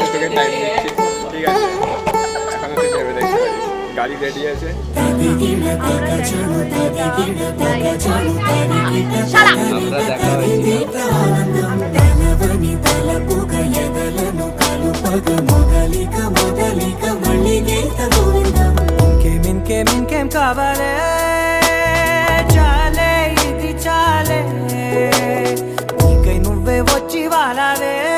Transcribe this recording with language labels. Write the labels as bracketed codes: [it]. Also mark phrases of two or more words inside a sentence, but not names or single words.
[bn] টাইম দিচ্ছি, ঠিক আছে? এখন তুই ভেবে দেখতে পারিস। গাড়ি রেডি আছে। আমরা দেখা হয়েছি। [te] ఇంకేం కావాలే చాలే ఇది చాలే నీకై నువ్వే వచ్చి వాలావే